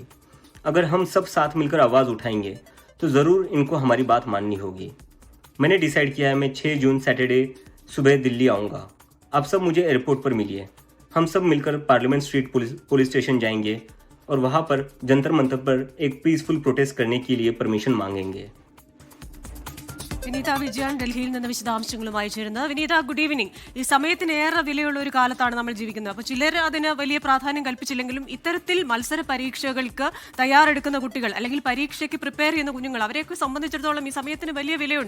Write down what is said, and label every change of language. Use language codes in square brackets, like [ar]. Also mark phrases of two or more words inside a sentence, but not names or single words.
[hi] अगर हम सब साथ मिलकर आवाज़ उठाएंगे तो ज़रूर इनको हमारी बात माननी होगी. मैंने डिसाइड किया है मैं 6 जून सैटरडे सुबह दिल्ली आऊँगा. आप सब मुझे एयरपोर्ट पर मिलिए. हम सब मिलकर पार्लियामेंट स्ट्रीट पुलिस स्टेशन जाएंगे और वहाँ पर जंतर मंतर पर एक [en] peaceful protest [hi] करने के लिए परमिशन मांगेंगे. [ml] വിനീത വിജയൻ ഡൽഹിയിൽ നിന്ന് വിശദാംശങ്ങളുമായി ചേരുന്നത്. വിനീത, [en] good evening. [ml] ഈ സമയത്തിനേറെ വിലയുള്ള ഒരു കാലത്താണ് നമ്മൾ ജീവിക്കുന്നത്. അപ്പോൾ ചിലർ അതിന് വലിയ പ്രാധാന്യം കൽപ്പിച്ചില്ലെങ്കിലും ഇത്തരത്തിൽ മത്സര പരീക്ഷകൾക്ക് തയ്യാറെടുക്കുന്ന കുട്ടികൾ അല്ലെങ്കിൽ പരീക്ഷയ്ക്ക് പ്രിപ്പയർ ചെയ്യുന്ന കുഞ്ഞുങ്ങൾ അവരെയൊക്കെ സംബന്ധിച്ചിടത്തോളം ഈ സമയത്തിന് വലിയ വിലയുണ്ട്.